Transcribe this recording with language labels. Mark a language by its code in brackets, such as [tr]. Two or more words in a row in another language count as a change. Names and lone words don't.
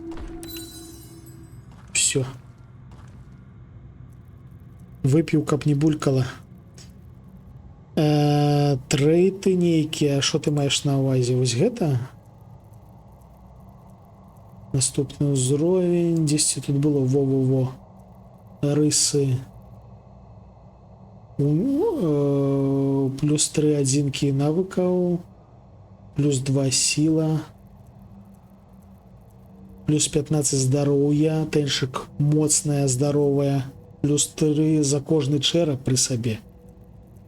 [be] Все. Выпіў, каб не булькала. Трэйты нейкія, што ты маеш на ўвазе? Вось гэта? Наступны ўзровень, дзесьці тут было во-во-во. Рысы. Плюс 3 адзінкі навыкаў. Плюс 2 сіла. Плюс 15 здароўя. Тэньшык моцная, здаровая. Плюс 3 за кожны чэрап пры сабе.